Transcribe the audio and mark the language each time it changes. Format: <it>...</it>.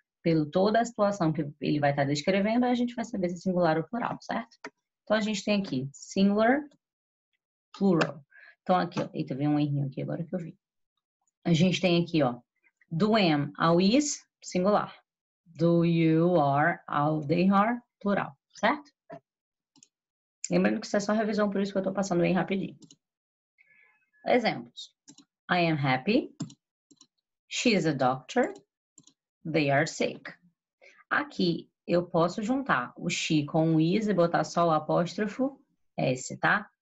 <pt>Pelo toda a situação que ele vai estar descrevendo, a gente vai saber se é singular ou plural, certo? Então, a gente tem aqui singular, plural. Então, aqui, ó. Eita, veio um errinho aqui agora que eu vi. A gente tem aqui, ó, do am ao is, singular. Do you are ao they are, plural, certo? Lembrando que isso é só revisão, por isso que eu tô passando bem rapidinho.</pt> <en>Exemplos. I am happy. She is a doctor. They are sick.</en> <pt>Aqui eu posso juntar o she com o is e botar só o apóstrofo S, tá?</pt>